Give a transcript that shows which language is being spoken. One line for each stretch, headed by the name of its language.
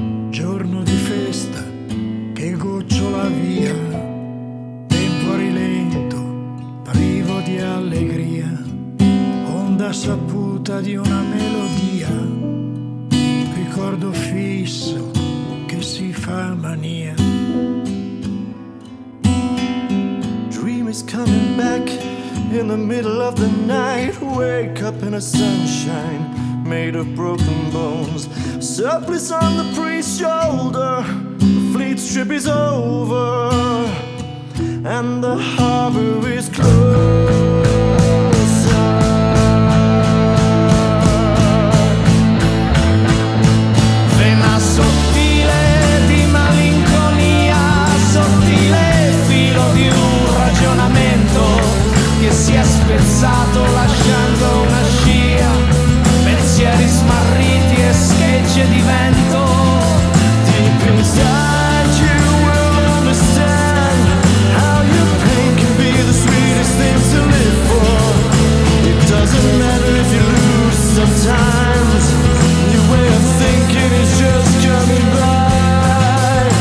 Italian: Giorno di festa che gocciola via, tempo rilento, privo di allegria, onda saputa di una melodia, ricordo fisso che si fa mania.
English: Is coming back in the middle of the night. Wake up in a sunshine made of broken bones. Surplus on the priest's shoulder. Fleet trip is over and the harbor is closer.
Italian: Vena sottile di malinconia, sottile filo di un ragionamento che si è spezzato lasciando una scia, pensieri smarriti e schegge di vento.
English: Deep inside you will understand how your pain can be the sweetest thing to live for. It doesn't matter if you lose sometimes, your way of thinking is just coming back.